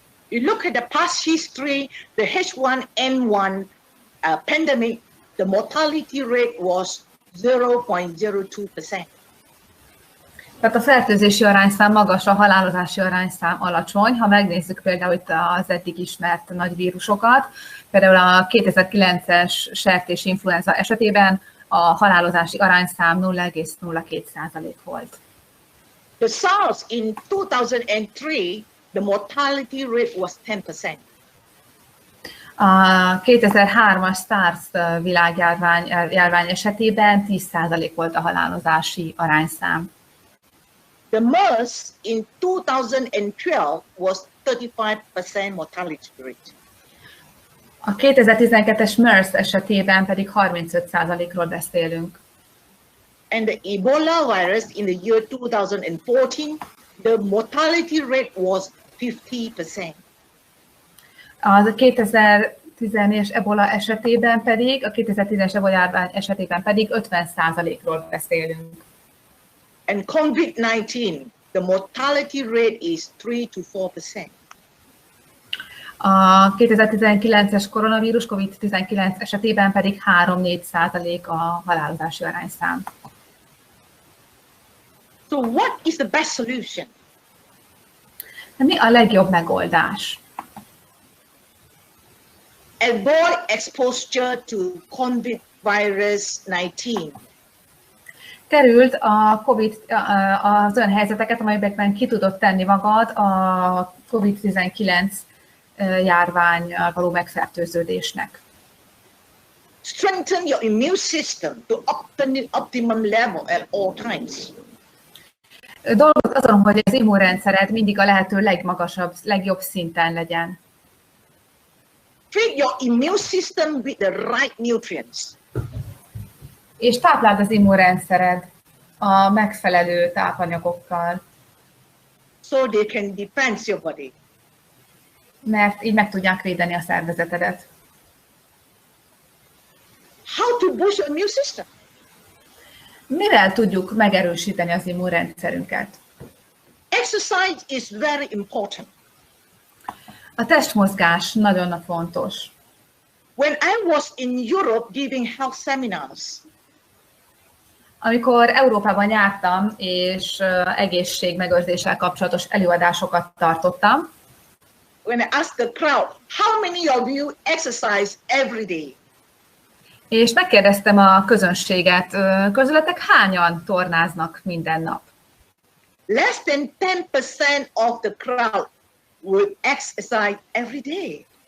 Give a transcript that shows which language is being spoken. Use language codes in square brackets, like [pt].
[en] You look at the past history, the H1N1 pandemic, the mortality rate was 0.02%. [hu] Tehát a fertőzési arányszám magas, a halálozási arányszám alacsony. Ha megnézzük például itt az eddig ismert nagy vírusokat, például a 2009-es sertésinfluenza esetében a halálozási arányszám 0,02% volt. [en] The SARS in 2003, the mortality rate was 10%. [hu] A 2003-as SARS világjárvány esetében 10% volt a halálozási arányszám. [en] The MERS in 2012 was 35% mortality rate. [hu] A 2012-es MERS esetében pedig 35%-ról beszélünk. [en] And the Ebola virus in the year 2014, the mortality rate was 50%. [hu] Az 2010-es ebola esetében pedig, a 2010-es ebola járvány esetében pedig 50%-ról beszélünk. [en] And COVID-19, the mortality rate is 3 to 4%. [hu] A 2019-es koronavírus COVID-19 esetében pedig 3-4% a halálozási arányszám. [en] So what is the best solution? [hu] De mi a legjobb megoldás? [en] Avoid exposure to COVID-19. [hu] Került a COVID az olyan helyzeteket, amelyekben ki tudod tenni magad a COVID-19 járványal való megfertőződésnek. [en] Strengthen your immune system to optimum level at all times. [hu] Dolgozz azon, hogy az immunrendszered mindig a lehető legmagasabb, legjobb szinten legyen. [en] Treat your immune system with the right nutrients. [hu] És tápláld az immunrendszered a megfelelő tápanyagokkal. [en] So they can defend your body. [hu] Mert így meg tudják védeni a szervezetedet. [en] How to boost your immune system? [hu] Mivel tudjuk megerősíteni az immunrendszerünket? [en] Exercise is very important. [hu] A testmozgás nagyon fontos. [en] When I was in Europe giving health seminars, [hu] amikor Európában jártam, és egészségmegőrzéssel kapcsolatos előadásokat tartottam, [en] when I asked the crowd, how many of you exercise every day? [hu] És megkérdeztem a közönséget, közületek hányan tornáznak minden nap? [en] Less than 10% of the crowd will exercise every day.